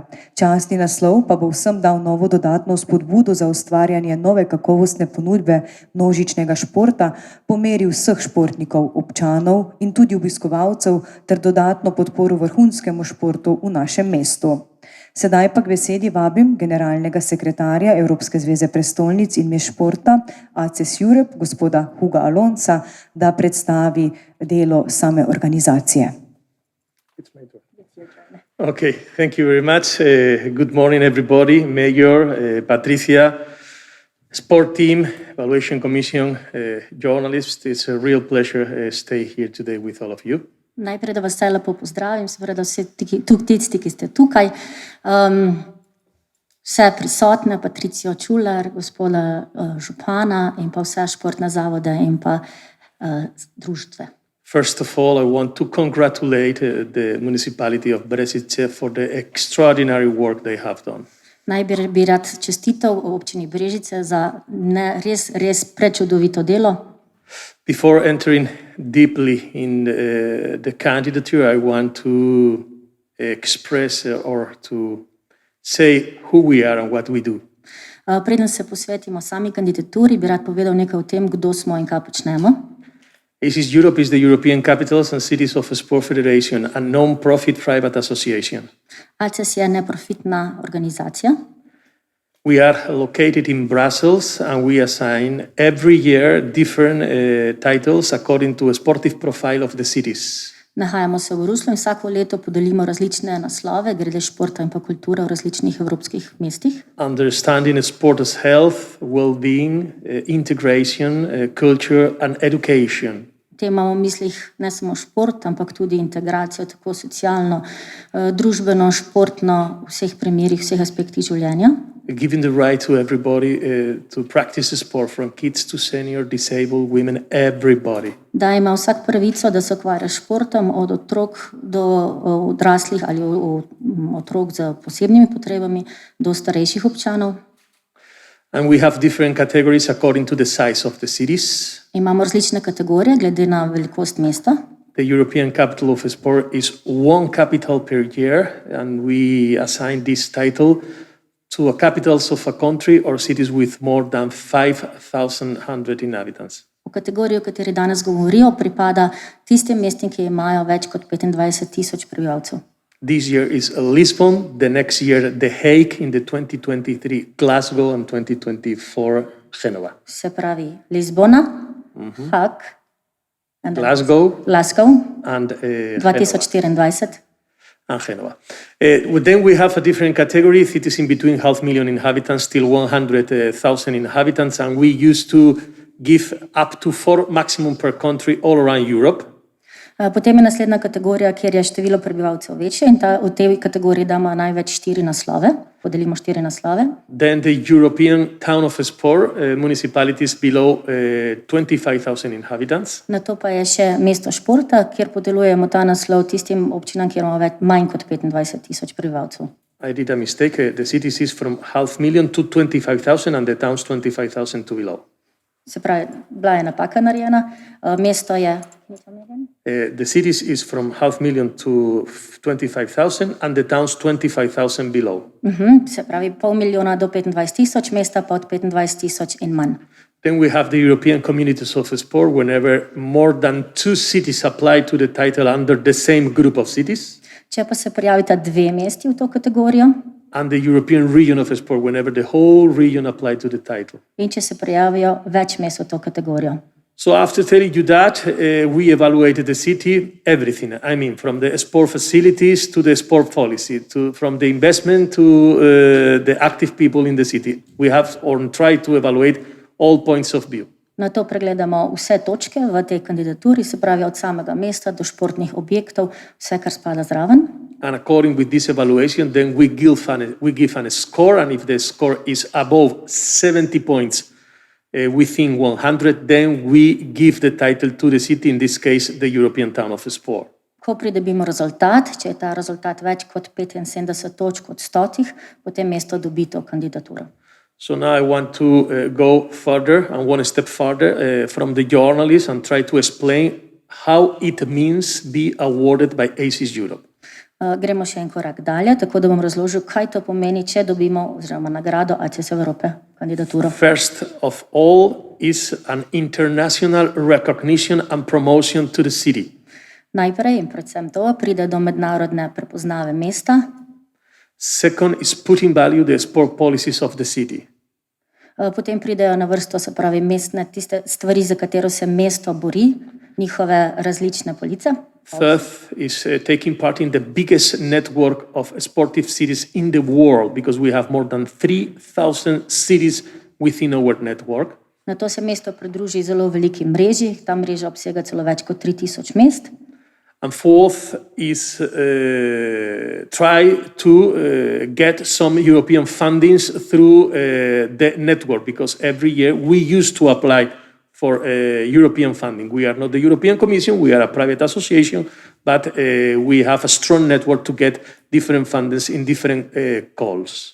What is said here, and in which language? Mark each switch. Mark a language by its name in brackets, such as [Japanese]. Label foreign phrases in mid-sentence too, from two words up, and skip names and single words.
[Slovenian] Častni naslov pa bo vsem dal novo dodatno spodbudo za ustvarjanje nove kakovostne ponudbe množičnega športa po meri vseh športnikov, občanov in tudi obiskovalcev ter dodatno podporo vrhunskemu športu v našem mestu. Sedaj pa k besedi vabim generalnega sekretarja Evropske zveze prestolnic in mest športa ACES Europe, gospoda Huga Alonsa, da predstavi delo same organizacije. [English] Okay, thank you very much. Good morning, everybody. Mayor, Patricia, sport team, evaluation commission, journalists. It's a real pleasure stay here today with all of you. [Slovenian] Najprej, da vas vse lepo pozdravim, seveda vsi tisti, ki ste tukaj, vse prisotne, Patricijo Čular, gospoda župana in pa vse športne zavode in pa društve. [English] First of all, I want to congratulate the municipality of Brežice for the extraordinary work they have done. [Slovenian] Najprej bi rad čestital občini Brežice za res prečudovito delo. [English] Before entering deeply in the candidature, I want to express or to say who we are and what we do. [Slovenian] Preden se posvetimo sami kandidaturi, bi rad povedal nekaj o tem, kdo smo in kaj počnemo. [English] ACES Europe is the European Capitals and Cities of Sport Federation, a non-profit private association. [Slovenian] ACES je neprofitna organizacija. [English] We are located in Brussels and we assign every year different titles according to a sportive profile of the cities. [Slovenian] Nahajamo se v Bruslu in vsako leto podelimo različne naslove glede športa in pa kulture v različnih evropskih mestih. [English] Understanding sports health, well-being, integration, culture and education. [Slovenian] Te imamo v mislih ne samo šport, ampak tudi integracijo, tako socialno, družbeno, športno, v vseh primerih, vseh aspektih življenja. [English] Giving the right to everybody to practice sport, from kids to senior, disabled, women, everybody. [Slovenian] Da ima vsak pravico, da se ukvarja s športom, od otrok do odraslih ali otrok z posebnimi potrebami do starejših občanov. [English] And we have different categories according to the size of the cities. [Slovenian] Imamo različne kategorije glede na velikost mesta. [English] The European Capital of Sport is one capital per year, and we assign this title to capitals of a country or cities with more than 5,100 inhabitants. [Slovenian] V kategoriji, o kateri danes govorijo, pripada tistim mestim, ki imajo več kot 25,000 prebivalcev. [English] This year is Lisbon, the next year The Hague, in the 2023 Glasgow and 2024 Genova. [Slovenian] Se pravi Lizbona, Haag, Glasgow [English] and 2024. and Genova. Then we have a different category, cities in between 500,000 inhabitants till 100,000 inhabitants, and we used to give up to 4 maximum per country all around Europe. [Slovenian] Potem je naslednja kategorija, kjer je število prebivalcev večje in v tej kategoriji damo največ 4 naslove, podelimo 4 naslove. [English] Then the European town of sport, municipalities below 25,000 inhabitants. [Slovenian] Na to pa je še mesto športa, kjer podeljujemo ta naslov tistim občinam, kjer imamo manj kot 25,000 prebivalcev. [English] I did a mistake. The cities is from 500,000 to 25,000 and the towns 25,000 to below. [Slovenian] Se pravi, bila je napaka narejena. Mesto je... [English] The cities is from 500,000 to 25,000 and the towns 25,000 below. [Slovenian] Se pravi, 500,000 do 25,000, mesta pa od 25,000 in manj. [English] Then we have the European communities of sport whenever more than 2 cities apply to the title under the same group of cities. [Slovenian] Če pa se prijavita 2 mesti v to kategorijo, [English] And the European region of sport whenever the whole region apply to the title. [Slovenian] in če se prijavijo več mest v to kategorijo. [English] So after telling you that, we evaluated the city, everything. I mean, from the sport facilities to the sport policy, from the investment to the active people in the city. We have tried to evaluate all points of view. [Slovenian] Na to pregledamo vse točke v tej kandidaturi, se pravi od samega mesta do športnih objektov, vse, kar spada zraven. [English] And according with this evaluation, then we give a score, and if the score is above 70 points within 100, then we give the title to the city, in this case, the European Town of Sport. [Slovenian] Ko pridobimo rezultat, če je ta rezultat več kot 75 točk od 100, potem mesto dobi to kandidaturo. [English] So now I want to go further and one step further from the journalists and try to explain how it means be awarded by ACES Europe. [Slovenian] Gremo še en korak dalje, tako da bom razložil, kaj to pomeni, če dobimo oziroma nagrado ACES Evrope kandidaturo. [English] First of all is an international recognition and promotion to the city. [Slovenian] Najprej in predvsem to pride do mednarodne prepoznave mesta. [English] Second is putting value the sport policies of the city. [Slovenian] Potem pridejo na vrsto, se pravi, mestne tiste stvari, za katero se mesto bori, njihove različne police. [English] Third is taking part in the biggest network of sportive cities in the world, because we have more than 3,000 cities within our network. [Slovenian] Na to se mesto pridruži zelo veliki mreži, ta mreža obsega celo več kot 3,000 mest. [English] And fourth is try to get some European fundings through the network, because every year we used to apply for European funding. We are not the European Commission, we are a private association, but we have a strong network to get different fundings in different calls.